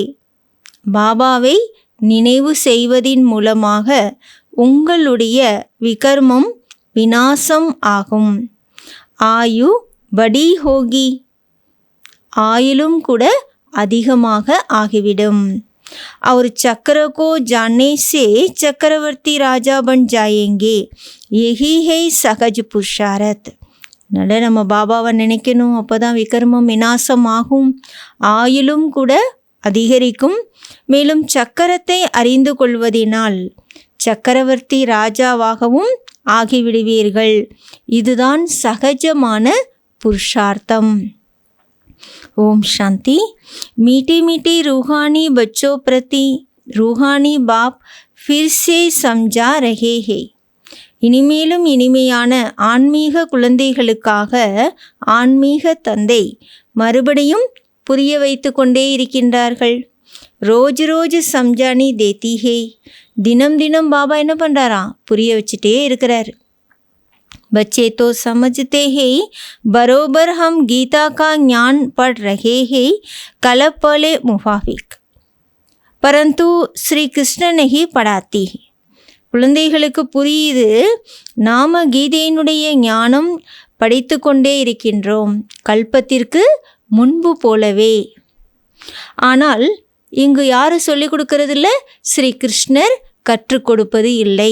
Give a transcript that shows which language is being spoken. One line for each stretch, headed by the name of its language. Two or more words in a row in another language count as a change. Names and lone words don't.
Tamil: பாபாவை நினைவு செய்வதின் மூலமாக உங்களுடைய விகர்மம் விநாசம் ஆகும்.
Hindi: आयु बड़ी होगी,
Tamil: ஆயுளும் கூட அதிகமாக ஆகிவிடும்.
Hindi: और चक्र को जानने से चक्रवर्ती राजा बन जाएंगे, यही है सहज पुरुषार्थ.
Tamil: அதனால் நம்ம பாபாவை நினைக்கணும், அப்போ தான் விகர்மம் விநாசம் ஆகும், ஆயுளும் கூட அதிகரிக்கும். மேலும் சக்கரத்தை அறிந்து கொள்வதினால் சக்கரவர்த்தி ராஜாவாகவும் ஆகிவிடுவீர்கள். இதுதான் சகஜமான புருஷார்த்தம். ஓம் சாந்தி.
Hindi: मीठे मीठे रूहानी बच्चों प्रति रूहानी बाप फिर से समझा रहे हैं.
Tamil: இனிமேலும் இனிமையான ஆன்மீக குழந்தைகளுக்காக ஆன்மீக தந்தை மறுபடியும் புரிய வைத்து கொண்டே இருக்கின்றார்கள்.
Hindi: रोज़ रोज़ समझानी देती है.
Tamil: தினம் தினம் பாபா என்ன பண்ணுறாரா, புரிய வச்சுட்டே இருக்கிறார்.
Hindi: बच्चे तो समझते हैं बरोबर हम गीता का ज्ञान पढ़ रहे हैं कल्प वाले मुफाफिक, परंतु श्री कृष्ण नहीं पढ़ाती है.
Tamil: குழந்தைகளுக்கு புரியுது, நாம கீதையினுடைய ஞானம் படித்து கொண்டே இருக்கின்றோம் கல்பத்திற்கு முன்பு போலவே. ஆனால் இங்கு யார் சொல்லிக் கொடுக்கறது இல்லை, ஸ்ரீ கிருஷ்ணர் கற்றுக் கொடுப்பது இல்லை.